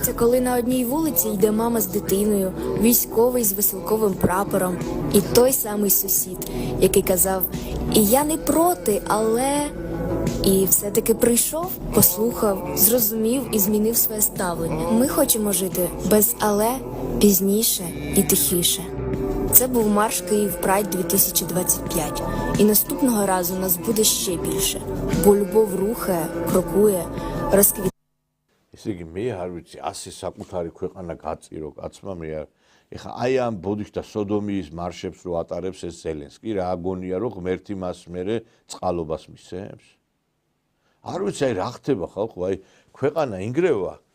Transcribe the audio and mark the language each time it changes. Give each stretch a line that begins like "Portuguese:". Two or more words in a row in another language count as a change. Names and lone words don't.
Ukrainian: Це коли на одній вулиці йде мама з дитиною, військовий з веселковим прапором і той самий сусід, який казав «І я не проти, але…» І все-таки прийшов, послухав, зрозумів і змінив своє ставлення. Ми хочемо жити без «але», пізніше і тихіше. Це був марш Київ Прайд 2025. І наступного разу нас буде ще більше. Бо любов рухає, крокує, розквітає.
Georgian: ესე იგი მე არ ვიცი 100 საკუთარი ქვეყანა გაწირო კაცმა მე არ ეხა აი ამ ბოდიშ და სოდომიის მარშებს რო ატარებს ეს ზელენსკი რა აგონია რომ ღმერთი მას მერე წყალობას მისცემს არ ვიცი აი რა ხდება ხალხო აი ქვეყანა ინგრევა